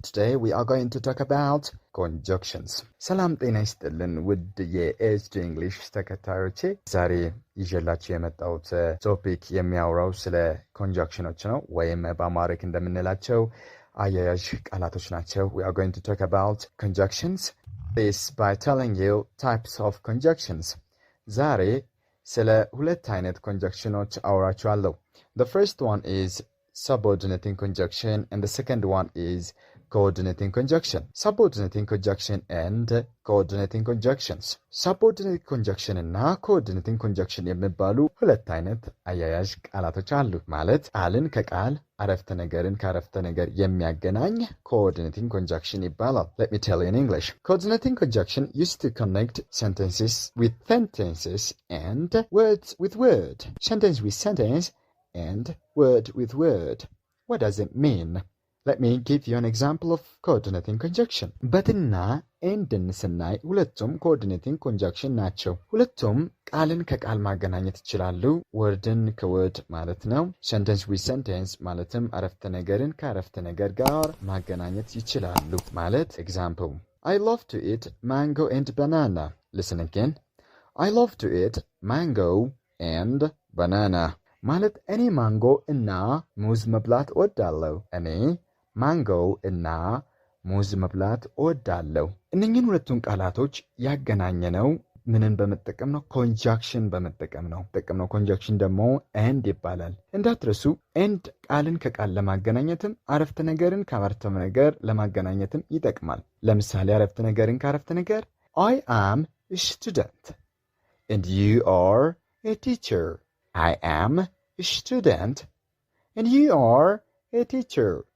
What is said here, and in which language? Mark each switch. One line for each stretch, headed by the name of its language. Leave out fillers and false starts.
English: Today we are going to talk about conjunctions.
Amharic: ሰላም ጤና ይስጥልን ውድ የኤችዲ እንግሊሽ ተከታዮቼ፣ ዛሬ ይዤላችሁ የመጣሁት ቶፒክ የሚያወራው ስለ ኮንጃክሽኖች ነው፣ ወይም በአማርኛ እንደምንላቸው አያያዥ ቃላቶች ናቸው።
English: We are going to talk about conjunctions. This by telling you types of conjunctions.
Amharic: ዛሬ ስለ ሁለት አይነት ኮንጃክሽኖች አወራችኋለሁ።
English: The first one is subordinating conjunction and the second one is coordinating conjunction. Subordinating conjunction and coordinating conjunctions.
Amharic: Subordinate conjunction እና coordinating conjunction የሚባሉ ሁለት አይነት አያያዥ ቃላቶች አሉ። ማለት ቃልን ከቃል አረፍተ ነገርን ከአረፍተ ነገር የሚያገናኝ coordinating conjunction ይባላል።
English: Let me tell you in English. Coordinating conjunction used to connect sentences with sentences and words with word. Sentence with sentence and word with word. What does it mean? Let me give you an example of coordinating conjunction.
Amharic: በትና ኤንድን ስናይ ሁለቱም coordinating conjunction ናቸው። ሁለቱም ቃልን ከቃል ማገናኘት ይችላሉ። ወርድን ከወርድ ማለት ነው።
English: sentence with sentence
Amharic: ማለትም አረፍተ ነገርን ከአረፍተ ነገር ጋር ማገናኘት ይችላሉ። ማለት example,
English: I love to eat mango and banana. Listen again. I love to eat mango and banana.
Amharic: ማለት እኔ ማንጎ እና ሙዝ መብላት እወዳለሁ። እኔ ማንጎ እና ሙዝ መብላት እወዳለሁ። እነኚህን ሁለቱን ቃላቶች ያገናኘነው ምንን በመጠቀም ነው? ኮንጃክሽን በመጠቀም ነው። ኮንጃክሽን ደግሞ ኤንድ ይባላል። እንዳትረሱ፣ ኤንድ ቃልን ከቃል ለማገናኘትም አረፍተ ነገርን ከአረፍተ ነገር ለማገናኘትም ይጠቅማል። ለምሳሌ አረፍተ ነገርን ከአረፍተ ነገር
English: I am a student and you are a teacher. I am a student and you are a teacher.